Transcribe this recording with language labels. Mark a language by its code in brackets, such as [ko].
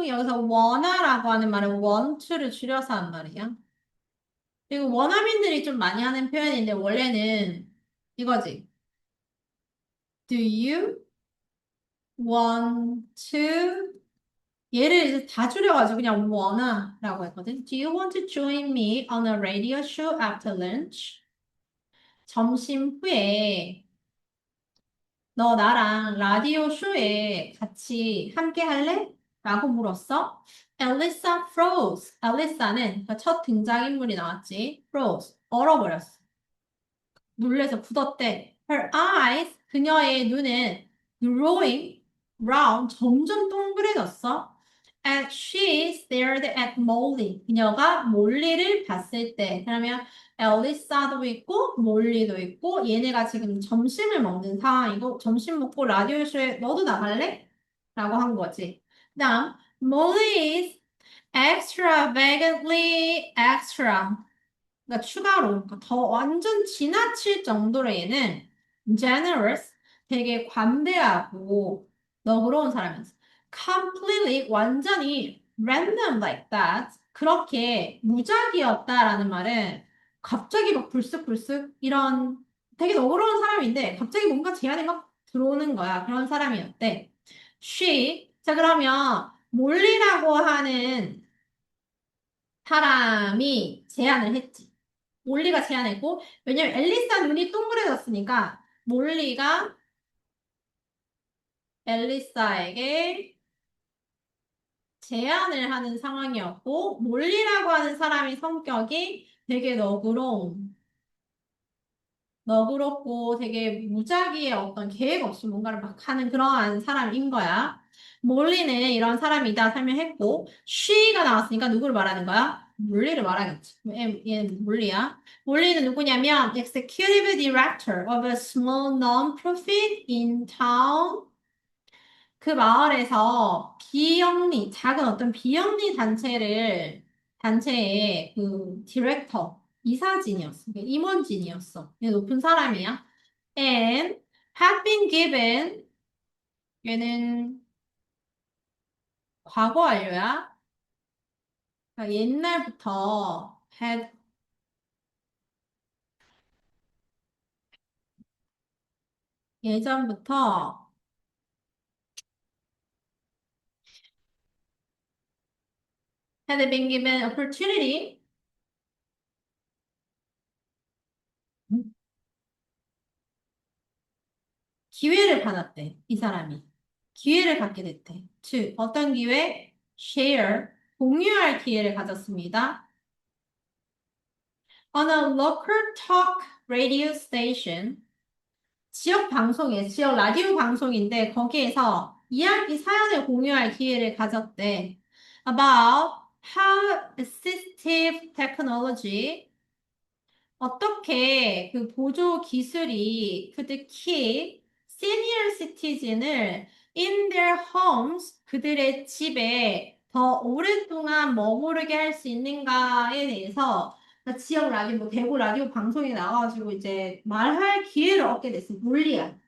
[ko] 여기서 wanna라고 하는 말은 want to를 줄여서 한 말이야. 그리고 원어민들이 좀 많이 하는 표현인데 원래는 이거지. [en] Do you want to? [ko] 얘를 이제 다 줄여가지고 그냥 wanna라고 했거든. [en] Do you want to join me on a radio show after lunch? [ko] 점심 후에 너 나랑 라디오 쇼에 같이 함께 할래? 라고 물었어. [en] Elisa froze. [ko] 엘리사는 첫 등장인물이 나왔지. froze. 얼어버렸어. 놀래서 굳었대. [en] Her eyes, [ko] 그녀의 눈은 [en] growing round, [ko] 점점 동그래졌어. [en] And she stared at Molly. [ko] 그녀가 몰리를 봤을 때. 그러면 엘리사도 있고 몰리도 있고 얘네가 지금 점심을 먹는 상황이고 점심 먹고 라디오쇼에 너도 나갈래? 라고 한 거지. [en] 그다음 Molly is extravagantly extra. [ko] 그러니까 추가로 그러니까 더 완전 지나칠 정도로 얘는 [en] generous [ko] 되게 관대하고 너그러운 사람이었어. [en] completely [ko] 완전히 [en] random like that [ko] 그렇게 무작위였다라는 말은 갑자기 막 불쑥불쑥 이런 되게 너그러운 사람인데 갑자기 뭔가 제안이 막 들어오는 거야. 그런 사람이었대. she 자 그러면 몰리라고 하는 사람이 제안을 했지. 몰리가 제안했고, 왜냐면 앨리사 눈이 동그래졌으니까, 몰리가 앨리사에게 제안을 하는 상황이었고, 몰리라고 하는 사람이 성격이 되게 너그럽고 되게 무작위의 어떤 계획 없이 뭔가를 막 하는 그러한 사람인 거야. 몰리는 이런 사람이다 설명했고, she가 나왔으니까 누구를 말하는 거야? 몰리를 말하겠지. 얘는 몰리야. 몰리는 누구냐면, [en] executive director of a small non-profit in town. [ko] 그 마을에서 비영리, 작은 어떤 비영리 단체의 그 디렉터, 이사진이었어. 그러니까 임원진이었어. 얘 높은 사람이야. [en] And had been given, [ko] 얘는 과거 완료야. 그러니까 옛날부터 예전부터 [en] had been given opportunity, [ko] 기회를 받았대, 이 사람이. 기회를 갖게 됐대. 즉, 어떤 기회? share, 공유할 기회를 가졌습니다. [en] On a local talk radio station, [ko] 지역 방송이에요. 지역 라디오 방송인데 거기에서 이야기 사연을 공유할 기회를 가졌대. [en] About how assistive technology [ko] 어떻게 그 보조 기술이 [en] could keep senior citizen을 in their homes [ko] 그들의 집에 더 오랫동안 머무르게 할 수 있는가에 대해서 그러니까 지역 라디오, 뭐 대구 라디오 방송에 나와가지고 이제 말할 기회를 얻게 됐어. 몰리야.